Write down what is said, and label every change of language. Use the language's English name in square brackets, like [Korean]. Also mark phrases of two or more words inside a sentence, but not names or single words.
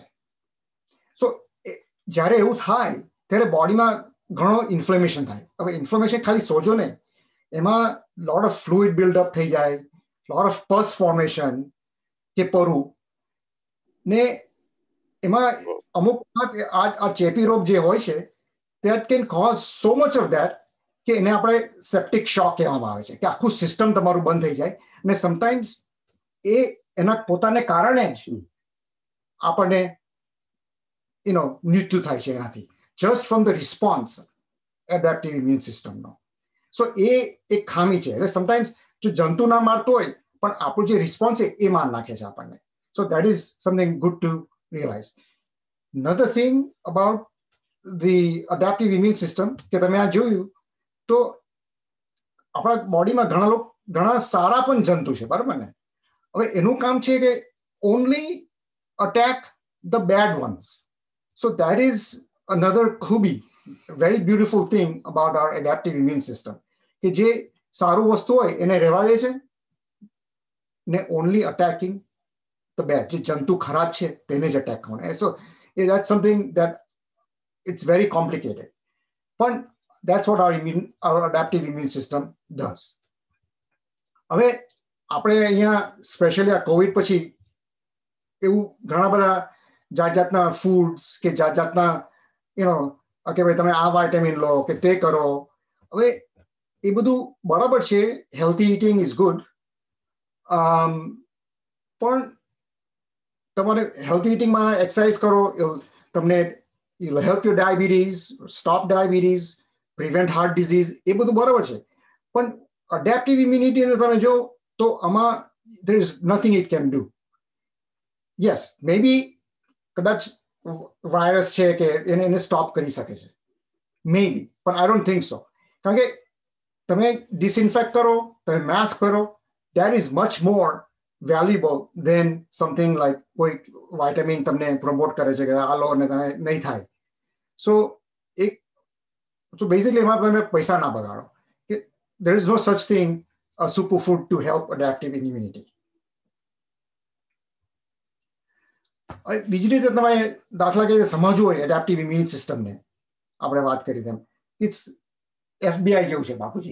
[Gujarati] સો જ્યારે એવું થાય ત્યારે બોડીમાં ઘણો ઇન્ફ્લેમેશન થાય. હવે ઇન્ફ્લેમેશન ખાલી સોજો નહીં, એમાં [English] lot of fluid buildup [Gujarati] થઈ જાય, [English] lot of pus formation [Gujarati] કે પરુ ને એમાં અમુક આ ચેપી રોગ જે હોય છે [English] that can cause so much of that [Gujarati] કે એને આપણે [English] septic shock [Gujarati] કહેવામાં આવે છે કે આખું સિસ્ટમ તમારું બંધ થઈ જાય. અને સમટાઈમ્સ એના પોતાને કારણે જ આપણને મૃત્યુ થાય છે એનાથી, [English] just from the response adaptive immune system. [Gujarati] સો એ એક ખામી છે. એટલે સમટાઈમ્સ જો જંતુ ના મારતો હોય પણ આપણું જે રિસ્પોન્સ છે એ માર નાખે છે આપણને. [English] so that is something good to realize. Another thing about the adaptive immune system [Gujarati] કે તમે આ જોયું તો આપણા બોડીમાં ઘણા સારા પણ જંતુ છે, બરાબર ને. હવે એનું કામ છે કે [English] only attack the bad ones. So that is another ખૂબી, very beautiful thing about our adaptive immune system [Gujarati] કે જે સારું વસ્તુ હોય એને રહેવા દે છે ને [English] only attacking the bad, [Gujarati] જે જંતુ ખરાબ છે તેને જ અટેક કરવાના. [English] So that's something that it's very complicated, but that's what our adaptive immune system does. [Gujarati] હવે આપણે અહીંયા સ્પેશિયલી આ કોવિડ પછી એવું ઘણા બધા જાતના ફૂડ્સ કે જાતના કે ભાઈ તમે આ વાઇટામિન લો કે તે કરો. હવે એ બધું બરાબર છે, [English] healthy eating is good, [Gujarati] પણ તમારે [English] healthy eating [Gujarati] એક્સરસાઇઝ કરો, તમને [English] it'll help your diabetes, stop diabetes, prevent heart disease, [Gujarati] એ બધું બરાબર છે. [English] પણ adaptive immunity [Gujarati] તમે જો તો આમાં [English] there is nothing it can do. Yes, maybe [Gujarati] કદાચ વાયરસ છે કે એને સ્ટોપ કરી શકે છે, [English] maybe, but I don't think so. [Gujarati] કારણ કે તમે ડિસઇન્ફેક્ટ કરો, તમે માસ્ક કરો, [English] that is much more valuable than something like [Gujarati] કોઈ વાઇટામિન તમને પ્રમોટ કરે છે કે આ લો ને તમે નહીં થાય. [English] so basically [Gujarati] એમાં તમે પૈસા ના બગાડો. [English] There is no such thing a superfood to help adaptive immunity. [Gujarati] બીજી રીતે તમે દાખલા કે સમજવું હોય [English] adaptive immune system, [Gujarati] આપણે વાત કરી તેમ ઇટ્સ FBI જેવું છે બાપુજી.